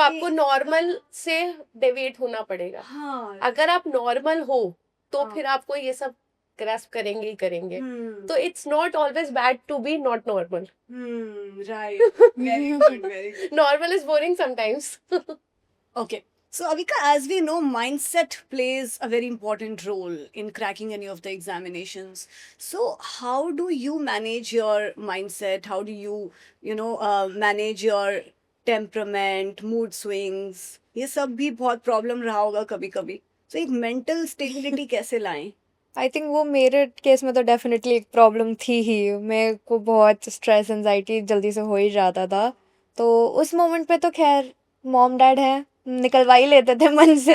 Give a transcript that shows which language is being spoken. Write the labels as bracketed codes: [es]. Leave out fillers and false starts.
[hi] आपको नॉर्मल से डेविएट होना पड़ेगा। हाँ अगर आप नॉर्मल हो तो हाँ। फिर आपको ये सब ग्रास्प करेंगे ही करेंगे। हम्म [en] तो it's not always bad to be not normal. Right, very good, very good. Normal is boring sometimes. Okay. So, Avika, as we know, mindset plays a very important role in cracking any of the examinations. So, how do you manage your mindset? How do you manage your temperament, mood swings? [hi] ये सब भी बहुत problem रहा होगा कभी कभी। सो एक mental stability कैसे लाएं? आई थिंक वो मेरे केस में तो डेफिनेटली एक प्रॉब्लम थी ही। मेरे को बहुत स्ट्रेस एंजाइटी जल्दी से हो ही जाता था, तो उस मोमेंट पे तो खैर मॉम डैड है, निकलवा ही लेते थे मन से।